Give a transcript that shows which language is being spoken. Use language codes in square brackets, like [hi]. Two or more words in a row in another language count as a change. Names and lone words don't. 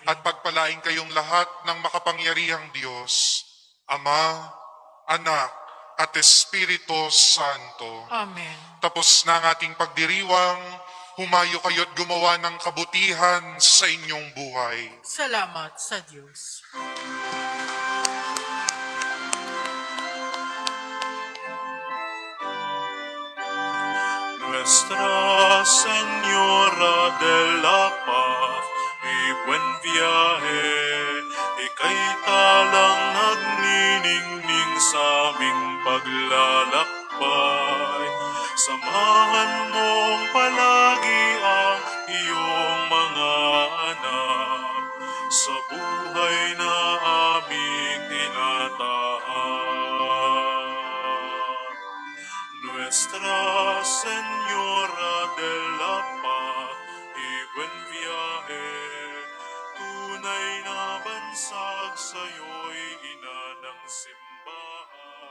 [tl] at pagpalain kayong lahat ng makapangyarihang Diyos, Ama, Anak, at Espiritu Santo. Amen. Tapos na ang ating pagdiriwang, humayo kayo't gumawa ng kabutihan sa inyong buhay. Salamat sa Diyos. [es] Nuestra Señora de la Paz, mi buen viaje, [tl] ika'y talang nagniningning sa aming paglalakbay. Samahan mong palagi ang iyong mga anak sa buhay na aming tinataan. [es] Nuestra Señora de la Paz y buen viaje, [tl] tunay na bansag sa'yo'y ina ng simbahan.